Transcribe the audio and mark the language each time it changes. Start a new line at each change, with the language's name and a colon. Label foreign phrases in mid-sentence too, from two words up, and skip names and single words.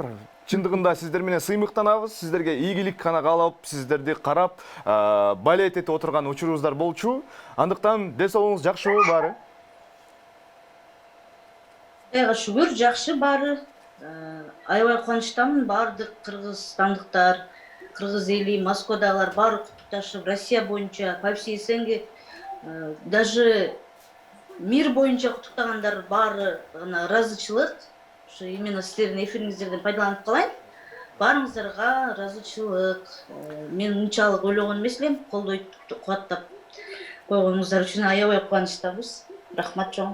Kyrgyz: Чындыгында сиздер менен сыймыктанабыз, сиздерге ийгилик гана каалап, сиздерди карап, балет этип отурган учурубуздар болчу. Андыктан ден соолугуңуз жакшыбы баары? Кудайга шүгүр, жакшы баары. Аябай кубанычтамын, баардык кыргызстандыктар, кыргыз эли, Москвадагылар баары куттукташып, Россия боюнча,
Russian: по всей СНГ, даже
Kyrgyz: мир боюнча куттуктагандар баары ыраазычылык. Ушу именно сиздердин эфириңиздерден пайдаланып калайын. Баарыңыздарга ыраазычылык. Мен унчалык ойлогон эмес элем, колдойт, кубаттап койгонуңуздар үчүн аябай кубанычтабыз. Рахмат чоң.